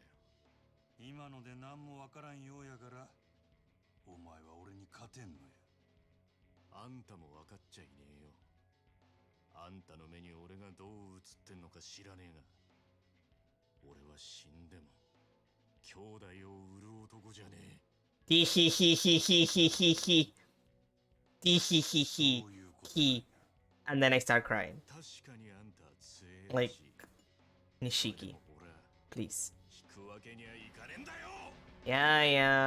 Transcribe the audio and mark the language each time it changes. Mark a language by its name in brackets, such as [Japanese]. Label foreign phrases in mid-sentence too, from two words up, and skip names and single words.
[Japanese] 今ので何もわからんようやからお前は俺に勝てんのや。あんたも分かっちゃいねえよ。あんたの目に俺がどう映ってんのか知らねえが、俺は死んでも兄弟を売る男じゃねえ。 Tee hee hee hee hee hee hee hee. Tee hee hee hee そういうこと hee. [English] And then I start crying. [Japanese] 確かにあんた強え [English] Like [Japanese] し、 [English] Nishiki, [Japanese] でも俺は [English] please. [Japanese] 引くわけにはいかねえんだよ。 [English] Yeah, yeah.